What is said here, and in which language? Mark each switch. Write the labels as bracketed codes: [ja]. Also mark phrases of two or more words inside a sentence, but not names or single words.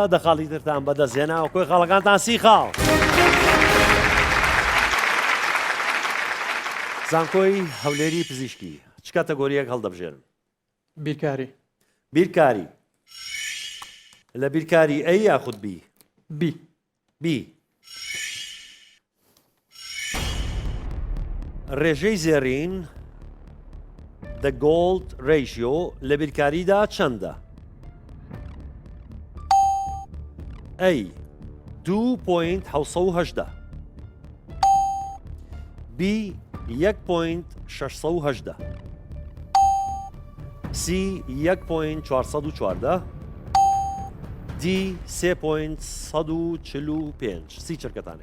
[ckb] دەخاڵی ترتان بەدەستهێنا و کۆی خاڵەکانتان سی خاڵ. زانکۆی هەولێری پزیشکی چ کاتەگۆریەک هەڵدەبژێرن؟ بیرکاری. بیرکاری. لە بیرکاری ئەی یاخود بی؟ بی. بی. ڕێژەی زێڕین [en] the gold ratio [ckb] لە بیرکاریدا چەندە؟ ئەی 2.7 بی 1.6 سی 1.414 دی 3.145 سی چرکەتانێ؟